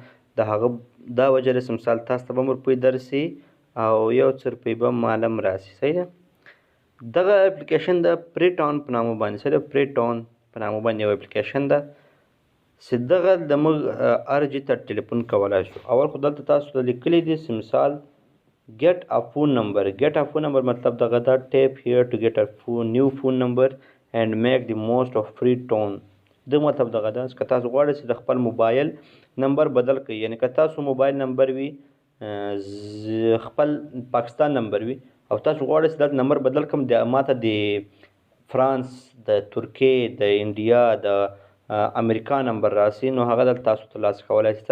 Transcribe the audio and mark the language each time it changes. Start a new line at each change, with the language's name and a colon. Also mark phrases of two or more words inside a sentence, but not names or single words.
Pashto: د هغه دا وجه ده چې مثال تاسو ته به هم روپۍ درسي او یو څه روپۍ به مال هم راسي. صحیح ده. دغه اپلیکیشن د پری ټاون په نامه باندې، صحیح ده، پری ټاون په نامه باندې یو اپلیکیشن ده چې دغه د موږ هر ځای ته ټلیفون کولی شو. اول خو دلته تاسو ته لیکلی دي چې مثال
English: get a phone number. get a phone number
Pashto: مطلب دغه دا
English: tap here to get a new phone number and make the most of free tone.
Pashto: د مطلب دغه دا که تاسو غواړئ چې د خپل موبایل نمبر بدل کړئ، یعنی که تاسو موبایل نمبر وي خپل پاکستان نمبر وي او تاسو غواړئ چې دا نمبر بدل کړم، د ماته د فرانس، د ترکیې، د انډیا، د امریکا نمبر راسي، نو هغه دلته تاسو ترلاسه کولی شئ.